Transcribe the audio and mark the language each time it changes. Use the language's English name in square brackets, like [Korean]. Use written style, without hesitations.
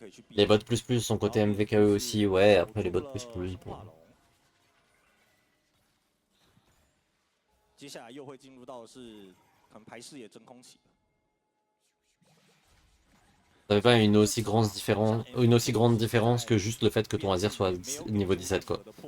[French] Les bots plus sont côté MVKE aussi. Ouais, après les bots plus. Bon. [Chinese] 接下来又会进入到的是可能排视野真空期。 [French] T'avais pas une aussi grande différence que juste le fait que ton Azir soit niveau 17 quoi.